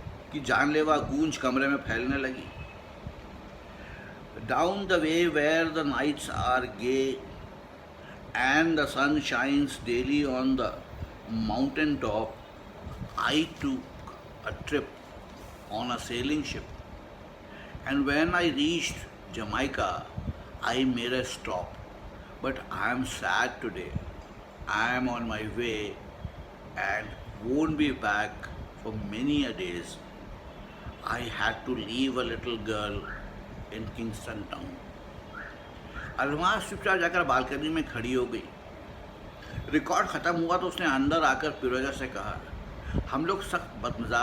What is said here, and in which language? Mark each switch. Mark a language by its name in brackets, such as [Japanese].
[Urdu] کی جان لیوا گونج کمرے میں پھیلنے لگی۔ [English] Down the way where the nights are gay and the sun shines daily on the mountain top, I took a trip on a sailing ship. And when I reached Jamaica, I made a stop. But I am sad today. I am on my way and won't be back for many a days. I had to leave a little girl in Kingston town. [Urdu] الماس چپ چاپ جا کر balcony میں کھڑی ہو گئی۔ Record ختم ہوا تو اس نے اندر آ کر پیروزہ سے کہا، ہم لوگ سخت بد